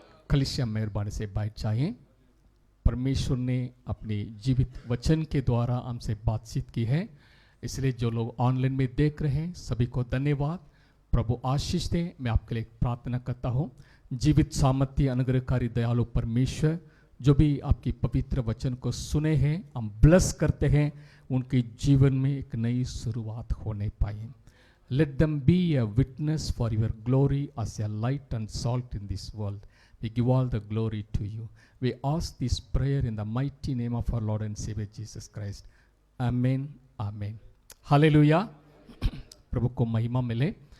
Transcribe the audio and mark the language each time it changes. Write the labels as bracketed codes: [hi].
[hi] कलीसिया मेहरबानी से बैठ जाइए। परमेश्वर ने अपने जीवित वचन के द्वारा हमसे बातचीत की है, इसलिए जो लोग ऑनलाइन में देख रहे हैं सभी को धन्यवाद। प्रभु आशीष दे। मैं आपके लिए प्रार्थना करता हूँ। जीवित सामर्थ्य अनुग्रहकारी दयालु परमेश्वर, जो भी आपकी पवित्र वचन को सुने हैं हम ब्लेस करते हैं, उनके जीवन में एक नई शुरुआत होने पाए। [en] Let them be a witness for your glory as a light and salt in this world. We give all the glory to you. We ask this prayer in the mighty name of our Lord and Savior Jesus Christ. Amen. Amen. [hi] Hallelujah. प्रभु को महिमा मिले।